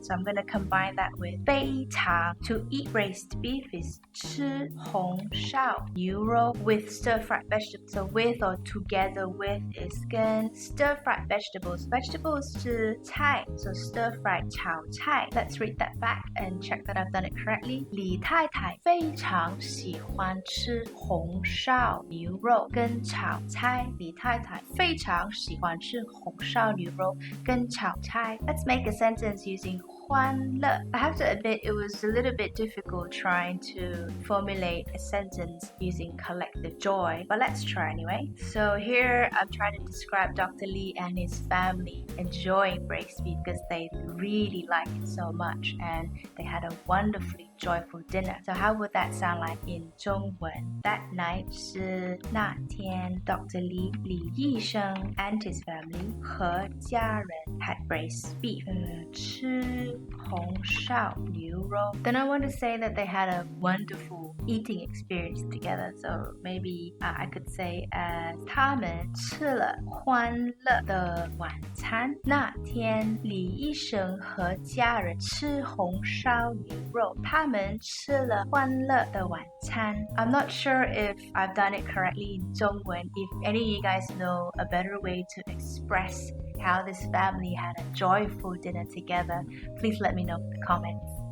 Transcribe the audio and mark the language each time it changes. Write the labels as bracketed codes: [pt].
[en] So I'm going to combine that with 非常. To eat braised beef is 吃红烧牛肉 with stir-fried vegetables. So with or together with is 跟 stir-fried vegetables. Vegetables 是菜, so stir-fried 炒菜. Let's read that back and check that I've done it correctly. [zh] 李太太非常喜欢吃红烧牛肉跟炒菜. 李太太非常喜欢吃红烧牛肉跟炒菜. [en] Let's make a sentence using 欢乐. I have to admit it was a little bit difficult trying to formulate a sentence using collective joy, but let's try anyway. So here I'm trying to describe Dr. Lee and his family enjoying braised beef because they really like it so much and they had a wonderfully joyful dinner. So how would that sound like in 中文? That night 是那天 Dr. Lee 李医生 and his family 和家人 had braised beef. [zh] 吃红烧牛肉. [en] Then I want to say that they had a wonderful eating experience together. So maybe I could say as [zh] 他们吃了欢乐的晚餐. 那天李医生和家人吃红烧牛肉. 他们吃了欢乐的晚餐. [en] I'm not sure if I've done it correctly in 中文. If any of you guys know a better way to express how this family had a joyful dinner together, please let me know in the comments.